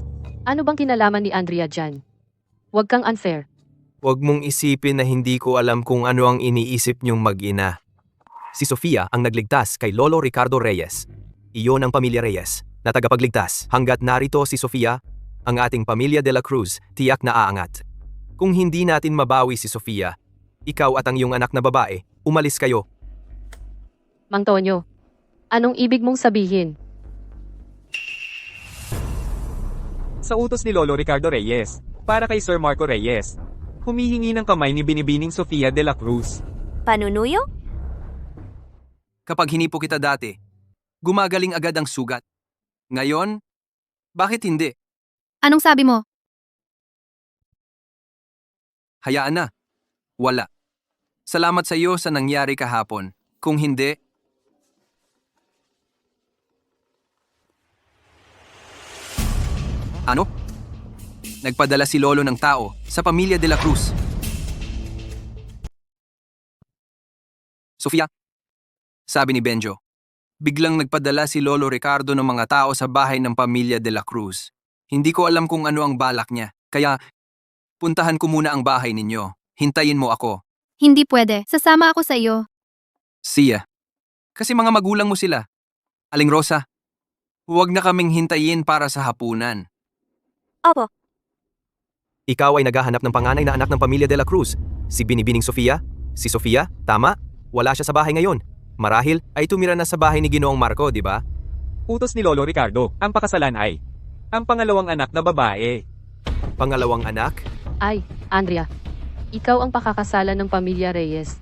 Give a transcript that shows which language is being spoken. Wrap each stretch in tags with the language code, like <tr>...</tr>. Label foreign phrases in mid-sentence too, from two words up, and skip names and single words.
<tl>Ano bang kinalaman ni Andrea dyan? Huwag kang unfair. Huwag mong isipin na hindi ko alam kung ano ang iniisip niyong mag-ina. Si Sofia ang nagligtas kay Lolo Ricardo Reyes. Iyon ang Pamilya Reyes na tagapagligtas. Hanggat narito si Sofia, ang ating Pamilya de la Cruz tiyak na aangat. Kung hindi natin mabawi si Sofia, ikaw at ang iyong anak na babae, umalis kayo. Mang Tonyo, anong ibig mong sabihin? Sa utos ni Lolo Ricardo Reyes, para kay Sir Marco Reyes, humihingi ng kamay ni binibining Sofia de la Cruz. Panunuyo? Kapag hinipo kita dati, gumagaling agad ang sugat. Ngayon, bakit hindi? Anong sabi mo? Hayaan na. Wala. Salamat sa iyo sa nangyari kahapon. Kung hindi, ano? Nagpadala si Lolo ng tao sa Pamilya de la Cruz. Sofia, sabi ni Benjo, biglang nagpadala si Lolo Ricardo ng mga tao sa bahay ng Pamilya de la Cruz. Hindi ko alam kung ano ang balak niya, kaya puntahan ko muna ang bahay ninyo. Hintayin mo ako. Hindi pwede. Sasama ako sa iyo. Siya. Kasi mga magulang mo sila. Aling Rosa, huwag na kaming hintayin para sa hapunan. Opo. Ikaw ay naghahanap ng panganay na anak ng Pamilya de la Cruz. Si Binibining Sofia? Si Sofia? Tama? Wala siya sa bahay ngayon. Marahil ay tumira na sa bahay ni Ginoong Marco, di ba? Utos ni Lolo Ricardo, ang pakasalan ay ang pangalawang anak na babae. Pangalawang anak? Ay, Andrea, ikaw ang pakakasalan ng Pamilya Reyes.</tl>